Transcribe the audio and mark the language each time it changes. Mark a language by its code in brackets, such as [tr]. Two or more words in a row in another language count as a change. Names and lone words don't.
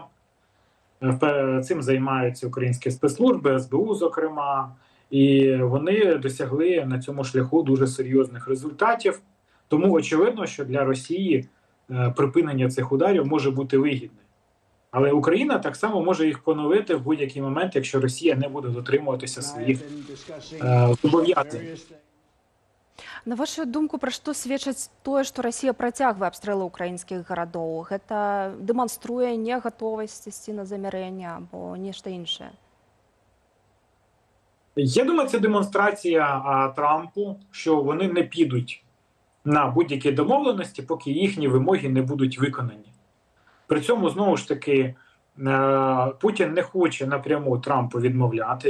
[uk] Цим займаються українські спецслужби, СБУ, зокрема, і вони досягли на цьому шляху дуже серйозних результатів. Тому очевидно, що для Росії припинення цих ударів може бути вигідним. Але Україна так само може їх поновити в будь-який момент, якщо Росія не буде дотримуватися своїх зобов'язань. [be] На вашу думку, пра што сведчыць тое, што Расія працягвае абстрэлы ўкраінскіх гарадоў? Гэта дэманструе негатовасць ісці на замярэнне або нешта іншае? [uk] Я думаю, це демонстрація Трампу, що вони не підуть на будь-які домовленості, поки їхні вимоги не будуть виконані. При цьому, знову ж таки, Путін не хоче напряму Трампу відмовляти.